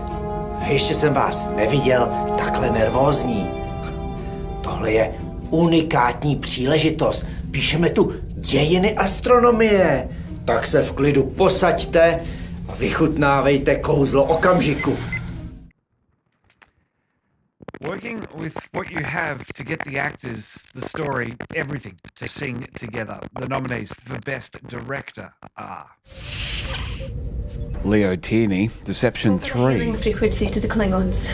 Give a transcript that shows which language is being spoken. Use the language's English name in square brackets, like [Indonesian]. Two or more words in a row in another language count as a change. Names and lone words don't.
[Czech] Ještě jsem vás neviděl takhle nervózní. Tohle je unikátní příležitost. Píšeme tu dějiny astronomie. Tak se v klidu posaďte a vychutnávejte kouzlo okamžiku. [English] Working with what you have to get the actors, the story, everything to sing together. The nominees for Best Director are Leo Tierney, Deception 3. Frequency to the Klingons.